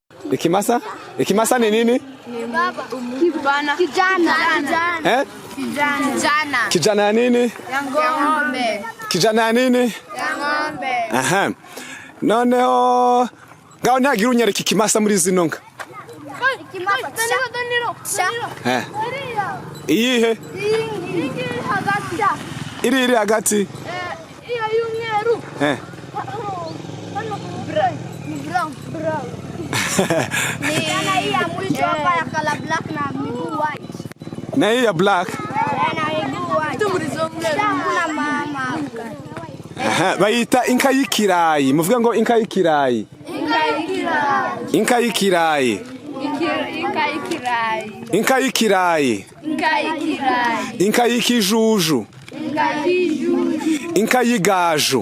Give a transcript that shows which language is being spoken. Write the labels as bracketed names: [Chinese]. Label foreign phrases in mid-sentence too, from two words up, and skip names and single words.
[Kinyarwanda] Ikimasa? Ikimasa ni nini? [Swahili] Kijana. Kijana ya nini? Ya ng'ombe. Kijana ya nini? Ya ng'ombe. Aha. [Kinyarwanda] Noneho ngaho ntagira unyereka ikimasa muri zino nka. Iyihe? Iri hagati. Iyo y'umweru. Brown. [Swahili] Ni hii ya mwisho hapa ya [English] color black [Swahili] na miguu white. Na hii ya black. Na miguu white. Kuna mama. [Kinyarwanda] Aha, bayita inka y'ikirayi. Muvuga ngo inka y'ikirayi. Inka y'ikirayi. Inka y'ikirayi. Inka y'ikijuju. Inka y'igaju.